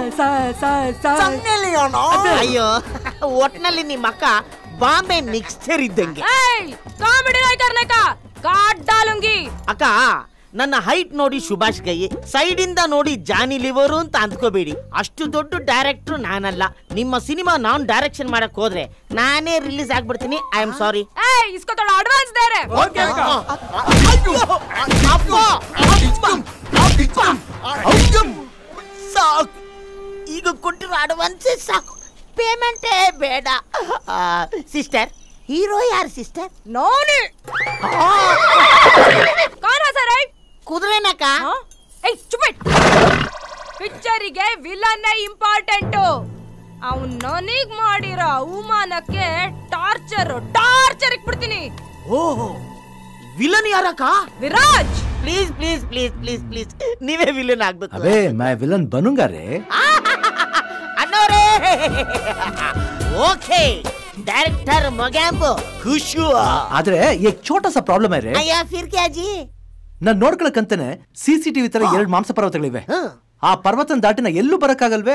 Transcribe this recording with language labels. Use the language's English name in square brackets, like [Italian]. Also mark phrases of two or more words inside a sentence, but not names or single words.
[Kannada] ಅಯ್ಯೋ, ಒಟ್ನಲ್ಲಿ ನಿಮ್ಮ ಅಕ್ಕ ಬಾಂಬೆ ಮಿಕ್ಸ್ಚರ್ ಇದ್ದಂಗೆ. [Hindi] कॉमेडी काट डालूंगी. [Kannada] ಅಕ್ಕ, ನನ್ನ ಹೈಟ್ ನೋಡಿ ಸುಭಾಷ್ ಗೈ, ಸೈಡ್ ಇಂದ ನೋಡಿ ಜಾನಿ ಲಿವರು ಅಂತ ಅಂದ್ಕೋಬೇಡಿ. ಅಷ್ಟು ದೊಡ್ಡ ಡೈರೆಕ್ಟರ್ ನಾನಲ್ಲ. ನಿಮ್ಮ ಸಿನಿಮಾ ನಾನ್ ಡೈರೆಕ್ಷನ್ ಮಾಡಕ್ ಹೋದ್ರೆ ನಾನೇ ರಿಲೀಸ್ ಆಗ್ಬಿಡ್ತೀನಿ. [English] I am sorry. [Hindi] इसको थोड़ा एडवांस दे रहे. ओके [Kannada] ಸಾಕು, ಈಗ ಕೊಟ್ಟಿರೋ ಅಡ್ವಾನ್ಸ್ ಸಾಕು, ಪೇಮೆಂಟೇ ಬೇಡ. [English] sister, hero [Kannada] ಯಾರು ಸಿಸ್ಟರ್? ನೋನಿ. [Hindi] कौन है सर? [Kannada] ಕುದುರೆನಕ್ಕ. ಚುಪ್. ಪಿಕ್ಚರಿಗೆ [English] villain important. [Kannada] ಅವನು ನನಗ್ ಮಾಡಿರೋ ಅವಮಾನಕ್ಕೆ ಟಾರ್ಚರ್ ಇಕ್ಬಿಡ್ತೀನಿ. ಓಹೋ, ವಿಲನ್ ಯಾರಕ್ಕ? ವಿರಾಜ್. [English] please please please please please, [Kannada] ನೀವೇ ವಿಲನ್ ಆಗ್ಬೇಕು. [Hindi] अबे मैं विलन बनूंगा रे. [Kannada] ಅಣ್ಣೋರೇ, ಓಕೆ, [Hindi] डायरेक्टर मोगैम्बो खुश हुआ. ಆದ್ರೆ एक छोटा सा प्रॉब्लम है रे. अय्या फिर क्या जी? [Kannada] ನಾನು ನೋಡ್ಕೊಳ್ಳಕಂತಾನೆ ಸಿಸಿಟಿವಿ ತರ ಎರಡು ಮಾಂಸ ಪರ್ವತಗಳಿವೆ. ಆ ಪರ್ವತನ ದಾಟಿನ ಎಲ್ಲೂ ಬರಕ್ಕಾಗಲ್ವೇ?